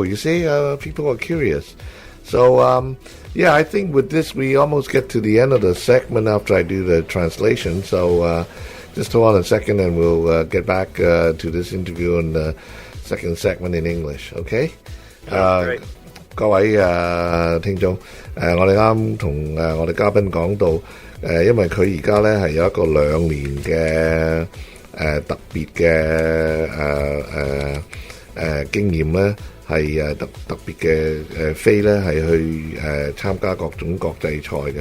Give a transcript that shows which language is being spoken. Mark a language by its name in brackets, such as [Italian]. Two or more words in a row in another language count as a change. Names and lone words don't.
[English] You see, people are curious. So, yeah, I think with this, we almost get to the end of the segment after I do the translation. So, just hold on a second and we'll get back to this interview in the second segment in English, okay? Great. [Cantonese] 各位聽眾，我哋啱同我哋嘉賓講到，因為佢而家咧係有一個2年嘅特別嘅經驗咧。係特別嘅飛咧，係去參加各種國際賽嘅。